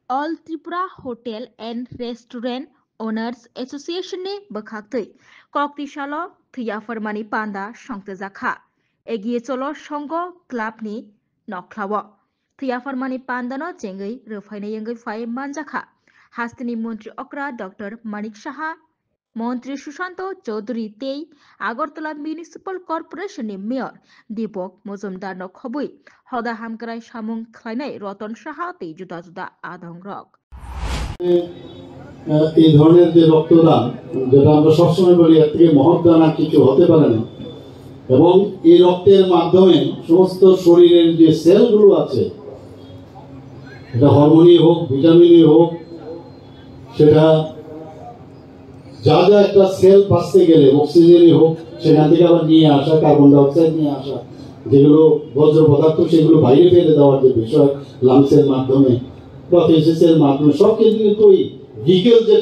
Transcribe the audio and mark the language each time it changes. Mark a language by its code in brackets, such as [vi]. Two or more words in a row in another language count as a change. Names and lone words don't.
[trp] All Tripura Hotel and Restaurant Owners Association ni bwkhaktai Koktisalo Thuyaformani Panda Songtjaka Egiye Cholo Songo Club ni Noklao Thuyaformani Panda no jengui rwphainai wngui phai manjaka Hastini Montri Okra Dr. Manik Saha Montri Sushanto Chaudhary tei Agartala Municipal Corporation ni Mayor Deepak Mojumdar no khobui Hoda Hamkrai Samung Khlainai Ratan Saha tei juda juda adongrok [bn] এই ধরনের যে রক্তদান যেটা আমরা সবসময় বলি এর থেকে মহৎ দান আর কিছু হতে পারে না এবং এই রক্তের মাধ্যমে সমস্ত শরীরের যে সেলগুলো আছে এটা হরমোনই হোক ভিটামিনই হোক সেটা যা যা একটা সেল বাঁচতে গেলে অক্সিজেনই হোক সেখান থেকে আবার নিয়ে আসা [en] carbon dioxide [bn] নিয়ে আসা যেগুলো বজ্র পদার্থ সেগুলো বাইরে ফেলে দেওয়ার যে বিষয় লাংসের মাধ্যমে বা ফেসেসের মাধ্যমে সব কিন্তু ওই ভিকেল যেটা